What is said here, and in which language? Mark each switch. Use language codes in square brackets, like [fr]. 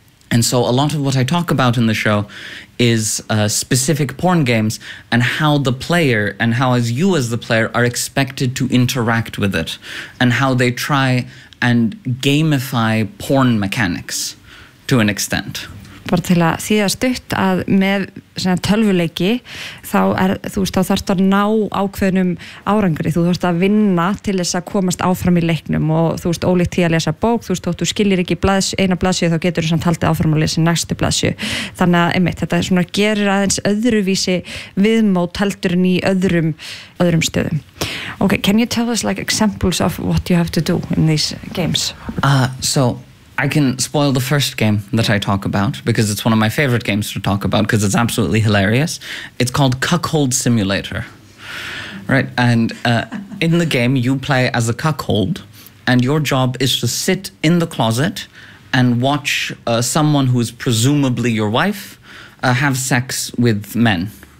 [en] And so a lot of what I talk about in the show is specific porn games and how the player and how as you as the player are expected to interact with it and how they try and gamify porn mechanics. To an extent. [is] Bara til að þýða stutt að með sem að tölvuleiki þá þú veist, þá þarfst að ná ákveðnum árangri, þú þarfst að vinna til þess að komast áfram í leiknum og þú veist, ólíkt því að lesa bók, þú veist, þótt þú skiljir ekki eina blaðsju þá getur þú samt haldið áfram að lesa næstu blaðsju. Þannig að einmitt, þetta svona gerir aðeins öðruvísi viðmót heldur en í öðrum stöðum. [en] Okay, can you tell us like examples of what you have to do in these games? I can spoil the first game that I talk about because it's one of my favorite games to talk about because it's absolutely hilarious. It's called Cuckold Simulator, right? And in the game, you play as a cuckold and your job is to sit in the closet and watch someone who is presumably your wife have sex with men.